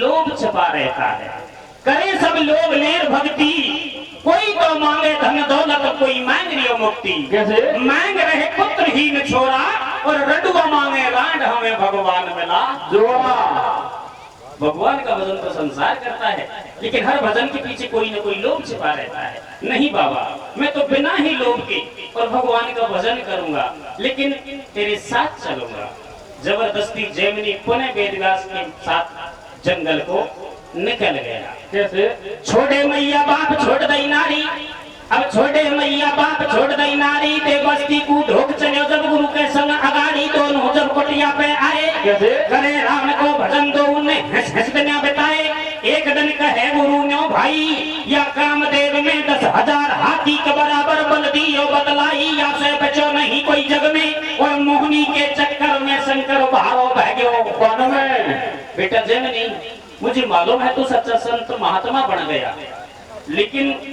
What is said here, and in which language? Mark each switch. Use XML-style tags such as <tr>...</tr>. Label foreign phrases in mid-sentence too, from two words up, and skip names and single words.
<hi>लोभ छुपा रहता है करे सब लोभ लेर भक्ति कोई तो मांगे धन दौलत कोई मांग रही मुक्ति कैसे मांग रहे पुत्रहीन छोरा और रडुआ मांगे रांड हमें भगवान मिला जोड़ा भगवान का भजन तो संसार करता है लेकिन हर भजन के पीछे कोई न कोई लोभ छिपा रहता है नहीं बाबा मैं तो बिना ही लोभ के और भगवान का भजन करूंगा लेकिन तेरे साथ चलूंगा जबरदस्ती जैमिनी पुनः वेदव्यास के साथ जंगल को निकल गया कैसे छोड़े मैया बाप छोड़ दई नारी अब छोड़े मैया बाप छोड़ दई नारी ते बस्ती को ढोक चलो जब गुरु के संग अगाड़ी दोनों जब कुटिया पे आए कैसे करे राम को भजन दो उन्हें हंस हंस के बताए एक दिन कहे गुरु ने भाई या कामदेव में 10,000 हाथी के बराबर बल दियो बतलाई या से बचो नहीं कोई जग में और मोहनी के चक्कर में शंकर भारो भाग्यो वन में बेटा जैमिनी मुझे मालूम है तू सच्चा संत महात्मा बन गया लेकिन</hi>